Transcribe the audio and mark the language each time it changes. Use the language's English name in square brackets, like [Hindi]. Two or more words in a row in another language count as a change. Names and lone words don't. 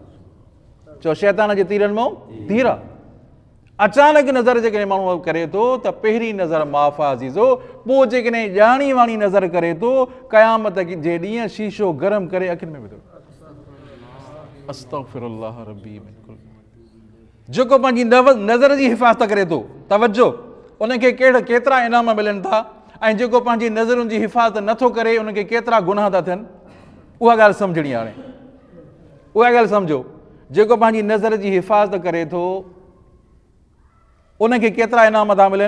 [Sindhi] चओ शैतान जे तीरनि मां तीर आहे। अचानक नज़र जेकॾहिं माण्हू करे थो त पहिरीं नज़र माफ़ आहे अज़ीज़ो, पोइ जेकॾहिं ॼाणी वाणी नज़र करे थो, क़यामत जे ॾींहुं शीशो गरम करे अखियुनि में विधो। [Arabic] أستغفر الله ربي من كل. [Sindhi] जेको पंहिंजी नज़र जी हिफ़ाज़त करे थो, तवजो, उनखे केतिरा इनाम मिलनि था, ऐं जेको पंहिंजी नज़रुनि जी हिफ़ाज़त नथो करे उनखे केतिरा गुनाह था थियनि, उहा ॻाल्हि सम्झणी आहे। हाणे उहा ॻाल्हि सम्झो, जेको पंहिंजी नज़र जी हिफ़ाज़त करे थो उनखे केतिरा इनाम था मिलनि।